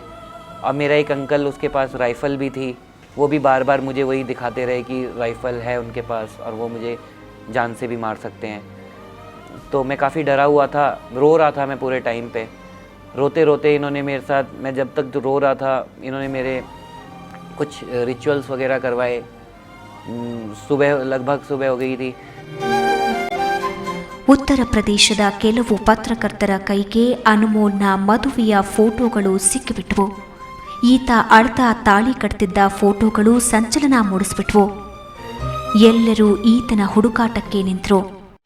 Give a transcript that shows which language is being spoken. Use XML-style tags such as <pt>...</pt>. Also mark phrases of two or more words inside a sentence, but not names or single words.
<hi>और मेरा एक अंकल, उसके पास राइफ़ल भी थी, वो भी बार बार मुझे वही दिखाते रहे कि राइफ़ल है उनके पास और वो मुझे जान से भी मार सकते हैं। तो मैं काफ़ी डरा हुआ था, रो रहा था मैं पूरे टाइम पे। रोते रोते इन्होंने मेरे साथ, मैं जब तक रो रहा था, इन्होंने मेरे कुछ रिचुअल्स वगैरह करवाए। लगभग सुबह हो गई थी।</hi> <kn>ಉತ್ತರ ಪ್ರದೇಶದ ಕೆಲವು ಪತ್ರಕರ್ತರ ಕೈಗೆ ಅನ್ಮೋಲ್ನ ಮದುವೆಯ ಫೋಟೋಗಳು ಸಿಕ್ಕಿಬಿಟ್ವು. ಈತ ಅರ್ಧ ತಾಳಿ ಕಟ್ತಿದ್ದ ಫೋಟೋಗಳು ಸಂಚಲನ ಮೂಡಿಸ್ಬಿಟ್ವು. ಎಲ್ಲರೂ ಈತನ ಹುಡುಕಾಟಕ್ಕೆ ನಿಂತರು.</kn>